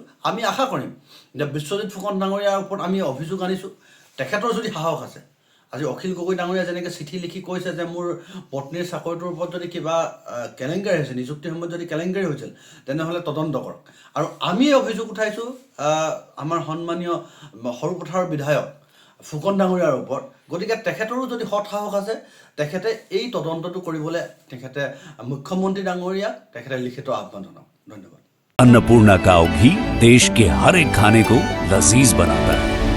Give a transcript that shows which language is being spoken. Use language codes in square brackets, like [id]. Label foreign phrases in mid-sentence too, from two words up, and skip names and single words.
[as] আমি আশা কৰিম যে বিশ্বজিৎ ফুকন ডাঙৰীয়াৰ ওপৰত আমি অভিযোগ আনিছোঁ, তেখেতৰ যদি সাহস আছে, আজি অখিল গগৈ ডাঙৰীয়া যেনেকৈ চিঠি লিখি কৈছে যে মোৰ পত্নীৰ চাকৰিটোৰ ওপৰত যদি কিবা কেলেংকাৰী হৈছে, নিযুক্তিৰ সময়ত যদি কেলেংকাৰী হৈছিল, তেনেহ'লে তদন্ত কৰক। আৰু আমি অভিযোগ উঠাইছোঁ আমাৰ সন্মানীয় সৰুপথাৰৰ বিধায়ক ফুকন ডাঙৰীয়াৰ ওপৰত। গতিকে তেখেতৰো যদি সৎ সাহস আছে, তেখেতে এই তদন্তটো কৰিবলৈ তেখেতে মুখ্যমন্ত্ৰী ডাঙৰীয়াক তেখেতে লিখিত আহ্বান জনাওক। ধন্যবাদ। [hi] अन्नपूर्णा काव घी देश के हर एक खाने को लजीज बनाता है।